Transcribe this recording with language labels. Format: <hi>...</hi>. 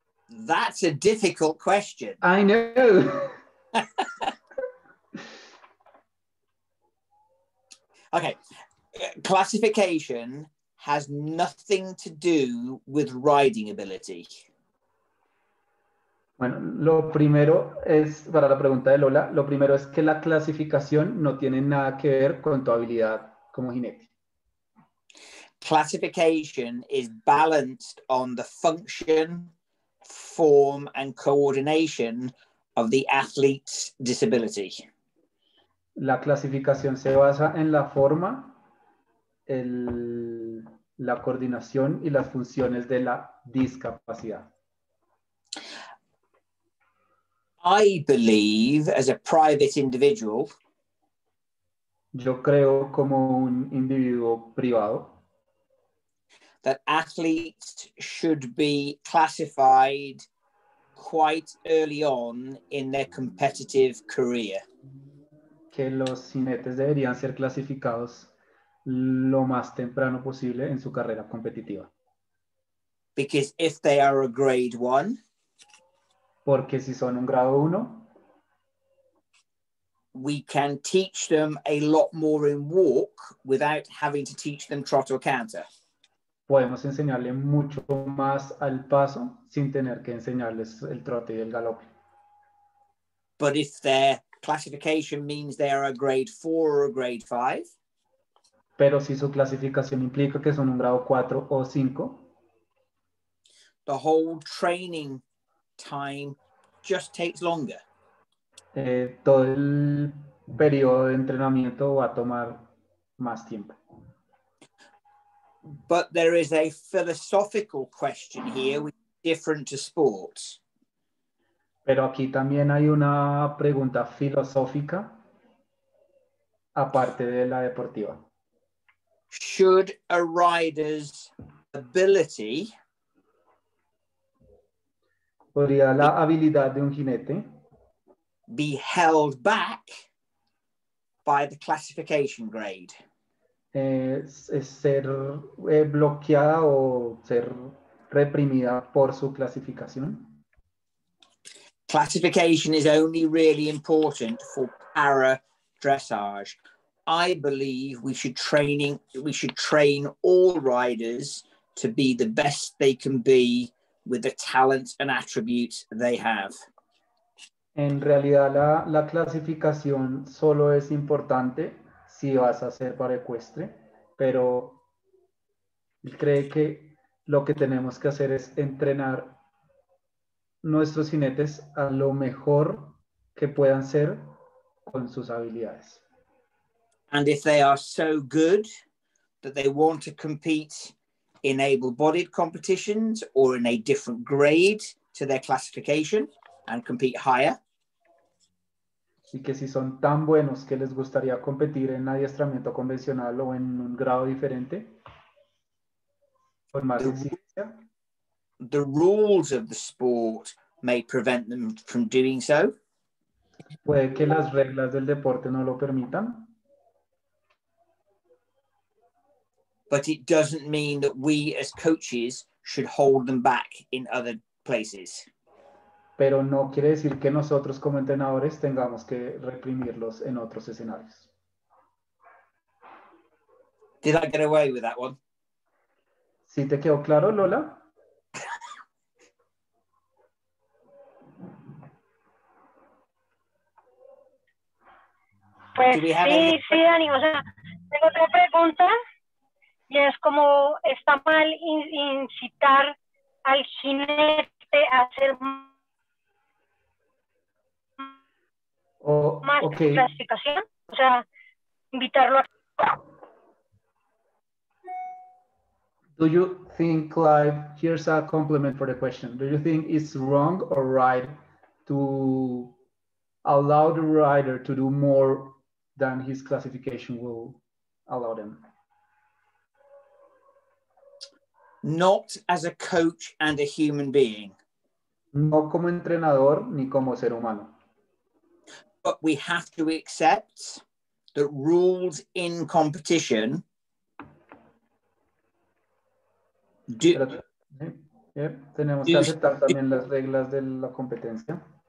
<en>That's a difficult question. I know. Okay, classification has nothing to do with riding ability.</en> <es>Bueno, lo primero es, para la pregunta de Lola, lo primero es que la clasificación no tiene nada que ver con tu habilidad como jinete.</es> <en>Classification is balanced on the function, form, and coordination of the athlete's disability.</en> <es>La clasificación se basa en la forma, la coordinación y las funciones de la discapacidad.</es> <en>I believe, as a private individual,</en> <es>yo creo como un individuo privado,</es> <en>that athletes should be classified quite early on in their competitive career.</en> <es>Que los jinetes deberían ser clasificados lo más temprano posible en su carrera competitiva.</es> <en>Because if they are a grade 1,</en> <es>porque si son un grado 1,</es> <en>we can teach them a lot more in walk without having to teach them trot or canter.</en> <es>podemos enseñarle mucho más al paso sin tener que enseñarles el trote y el galope.</es> <en>But if their classification means they are a grade 4 or a grade 5,</en> <es>Pero si su clasificación implica que son un grado 4 o 5,</es> <en>the whole training time just takes longer.</en> <es>todo el periodo de entrenamiento va a tomar más tiempo.</es> <en>But there is a philosophical question here, which is different to sports.</en> <es>Pero aquí también hay una pregunta filosófica aparte de la deportiva.</es> <en>Should a rider's ability</en> <es>¿Podría la habilidad de un jinete</es> <en>be held back by the classification grade?</en> <es>es ser bloqueada o ser reprimida por su clasificación?</es> <en>Classification is only really important for para dressage. I believe we should train all riders to be the best they can be with the talent and attributes they have.</en> <es>En realidad la clasificación solo es importante si vas a ser paraecuestre, pero cree que lo que tenemos que hacer es entrenar nuestros jinetes a lo mejor que puedan ser con sus habilidades.</es> <en>And if they are so good that they want to compete in able-bodied competitions or in a different grade to their classification and compete higher,</en> <es>Y que si son tan buenos que les gustaría competir en adiestramiento convencional o en un grado diferente, con más exigencia,</es> <en>the rules of the sport may prevent them from doing so.</en> <es>puede que las reglas del deporte no lo permitan,</es> <en>But it doesn't mean that we as coaches should hold them back in other places.</en> <es>pero no quiere decir que nosotros como entrenadores tengamos que reprimirlos en otros escenarios.</es> <en>Did I get away with that one?</en> <es>¿Sí te quedó claro, Lola? Pues</es> <en>Do we have</en> <es>sí,</es> <en>any-</en> <es>sí, Dani, o sea, tengo otra pregunta y es como, ¿está mal incitar al jinete a hacer</es> <en>Oh,</en> <es>más</es> <en>okay.</en> <es>clasificación? O sea, invitarlo a...</es> <en>Do you think, Clive, here's a compliment for the question. Do you think it's wrong or right to allow the rider to do more than his classification will allow them? Not as a coach and a human being,</en> <es>No como entrenador ni como ser humano.</es> <en>but we have to accept that rules in competition do,</en> <es>Pero, tenemos que aceptar también las reglas de la competencia.</es>